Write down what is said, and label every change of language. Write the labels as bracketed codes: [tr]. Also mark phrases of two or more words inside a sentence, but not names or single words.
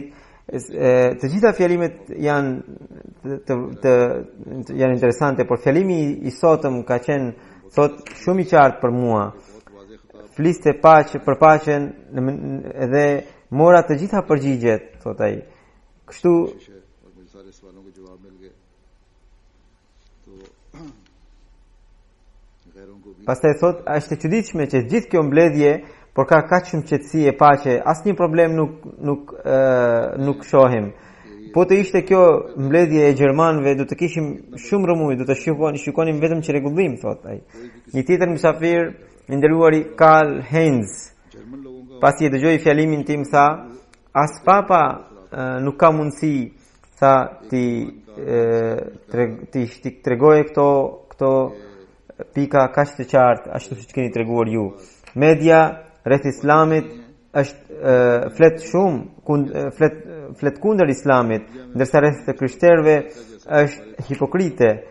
[sq] Të gjitha fjalimet janë interesante, por fjalimi i sotëm ka qenë thot shumë i qartë për mua. Fliste paqe për paqen edhe mora të gjitha përgjigjet, thot ai. Kështu [ur] اور مجھے سارے سوالوں کے جواب مل گئے. تو غیروں کو بھی [sq] pastaj thot është e çuditshme që gjithë kjo mbledhje, por ka kaq shumë qetësi e paqe, asnjë problem nuk shohim. Po të ishte kjo mbledhje e gjermanëve, do të kishim shumë rëmuj, do të shikonim vetëm çrregullim, thot ai. Një tjetër mysafir i nderuari Karl Heinz, [ur] جرمن لوگوں کا [sq] pasi e dëgjoi fjalimin tim, tha as papa nuk ka mundësi tha ti tregoje këto pika kaq të qartë ashtu siç keni treguar ju. Media rreth islamit është flet kundër islamit, ndërsa rreth të krishterëve është hipokrite.